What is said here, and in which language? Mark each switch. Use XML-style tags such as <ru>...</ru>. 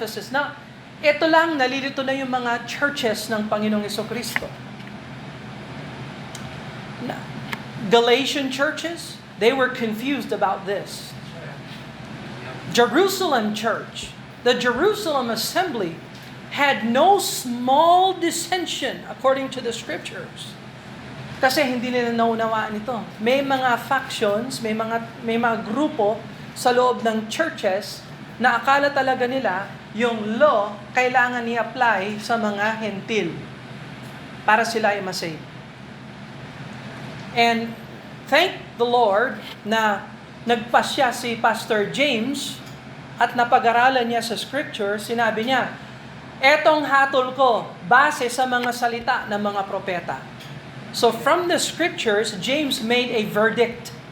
<tl>Na ito lang, nalilito na yung mga churches ng Panginoong Jesucristo.</tl> <en>Galatian churches, they were confused about this. Jerusalem church, the Jerusalem assembly, had no small dissension according to the scriptures.</en> <tl>Kasi hindi nila naunawaan ito. May mga factions, may mga grupo sa loob ng churches na akala talaga nila yung law kailangan i-apply sa mga hentil para sila ay masave.</tl> <en>And thank the Lord</en> <tl>na nagpasya si Pastor James at napag-aralan niya sa scripture, sinabi niya, etong hatol ko base sa mga salita ng mga propeta.</tl> <en>So from the scriptures, James made a verdict.</en>